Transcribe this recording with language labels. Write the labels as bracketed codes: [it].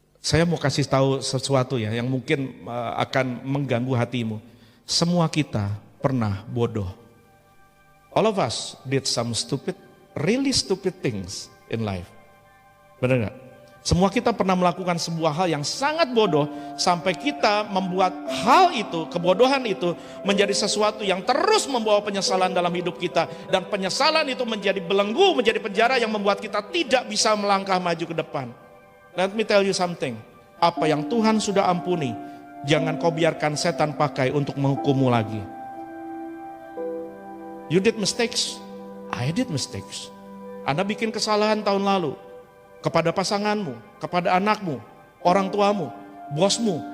[id] Saya mau kasih tahu sesuatu ya yang mungkin akan mengganggu hatimu. Semua kita pernah bodoh. [en] All of us did some really stupid things in life. [id] Benar nggak? Semua kita pernah melakukan sebuah hal yang sangat bodoh sampai kita membuat hal itu, kebodohan itu menjadi sesuatu yang terus membawa penyesalan dalam hidup kita, dan penyesalan itu menjadi belenggu, menjadi penjara yang membuat kita tidak bisa melangkah maju ke depan. [en] Let me tell you something. [id] Apa yang Tuhan sudah ampuni, jangan kau biarkan setan pakai untuk menghukummu lagi. [en] You did mistakes, I did mistakes. [id] Anda bikin kesalahan tahun lalu kepada pasanganmu, kepada anakmu, orang tuamu, bosmu.